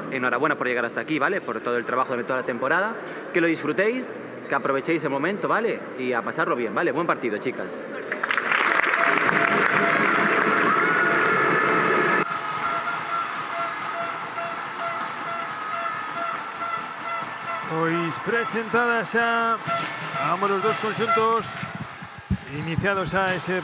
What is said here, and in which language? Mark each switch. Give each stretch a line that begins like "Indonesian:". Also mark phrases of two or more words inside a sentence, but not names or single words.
Spanish: Enhorabuena por llegar hasta aquí, ¿vale? Por todo el trabajo de toda la temporada. Que lo disfrutéis, que aprovechéis el momento, ¿vale? Y a pasarlo bien, ¿vale? Buen partido, chicas.
Galician: Pois presentadas a ambos os dous conxuntos, iniciados a ese